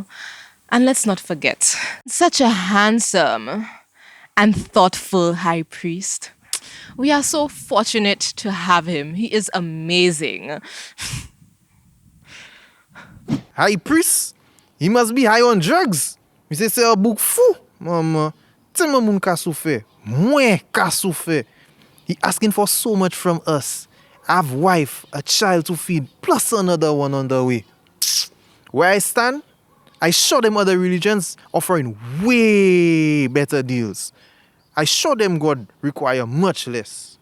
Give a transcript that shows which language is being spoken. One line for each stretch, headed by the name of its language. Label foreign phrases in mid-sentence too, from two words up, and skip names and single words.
English: And let's not forget, such a handsome and thoughtful high priest. We are so fortunate to have him. He is amazing. High priest? He must be high on drugs.
Guadeloupean Creole French: Mi se se a bouk fou. Maman, tellement moun ka souffert. Mwen ka souffert.
English: He asking for so much from us. I have wife, a child to feed, plus another one on the way. Where I stand, I show them other religions offering way better deals. I show them God require much less.